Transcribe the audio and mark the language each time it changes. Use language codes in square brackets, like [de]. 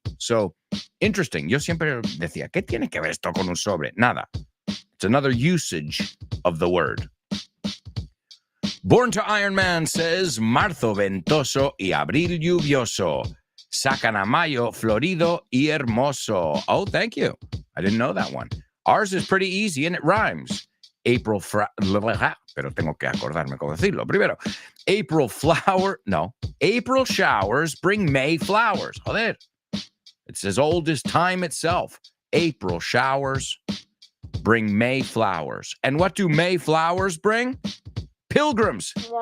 [es] So, interesting. Yo siempre decía, ¿qué tiene que ver esto con un sobre? Nada. [en] It's another usage of the word. Born to Iron Man says, [es] marzo ventoso y abril lluvioso. Sacan a mayo florido y hermoso. [en] Oh, thank you. I didn't know that one. Ours is pretty easy and it rhymes. [es] pero tengo que acordarme cómo decirlo. [en] Primero, April showers bring May flowers. Joder. It's as old as time itself. April showers bring May flowers. And what do May flowers bring? Pilgrims.